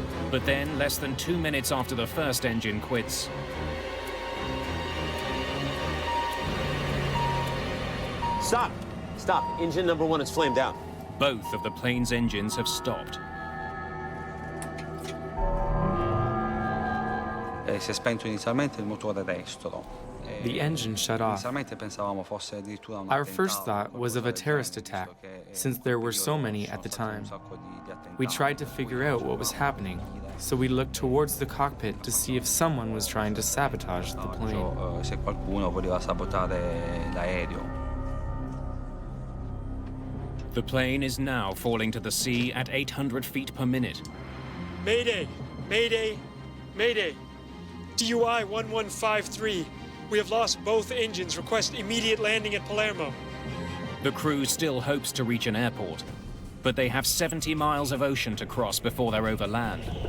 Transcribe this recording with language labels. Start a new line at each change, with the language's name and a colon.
English: But then, less than 2 minutes after the first engine quits, Stop! Stop. Engine number 1 is flamed out. both of the plane's engines have stopped.
Italian: Si è spento inizialmente il motore destro.
English: The engine shut off.
Italian: Inizialmente pensavamo fosse addirittura un
English: Our first
Italian: attentato,
English: thought was of a terrorist attack, since there were so many at the time. We tried to figure out what was happening, so we looked towards the cockpit to see if someone was trying to sabotage the plane.
Italian: Se qualcuno voleva sabotare l'aereo.
English: The plane is now falling to the sea at 800 feet per minute. Mayday, Mayday, Mayday. TUI 1153. We have lost both engines. Request immediate landing at Palermo. The crew still hopes to reach an airport, but they have 70 miles of ocean to cross before they're over land.